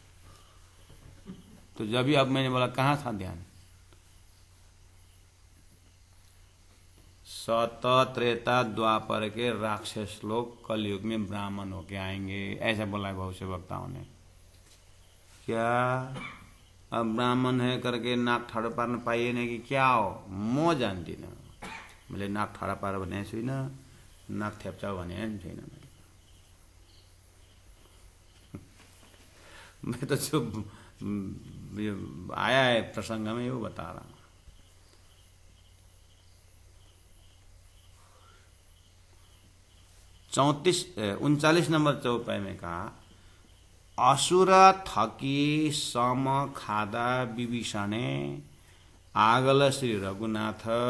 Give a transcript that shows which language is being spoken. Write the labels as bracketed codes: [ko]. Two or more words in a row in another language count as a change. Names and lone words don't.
[hi] तो जब भी अब मैंने बोला कहाँ था ध्यान? सत त्रेता द्वापर के राक्षस लोग कलयुग में ब्राह्मण होके आएंगे, ऐसा बोला है बहुत से वक्ताओं ने। क्या अब ब्राह्मण है करके [ne] नाक ठाडो पार्न पाइएन कि क्या हो? म जान्दिनँ, मैले नाक ठाडो पार भनेको छुइनँ, नाक थेप्चा भने छैन। [hi] मैं तो जो आया है प्रसंग में वो बता रहा हूँ। चौंतीस 39 नंबर चौपाई में कहा, असुर थकी सम खादा विभीषणे आगल श्री रघुनाथ।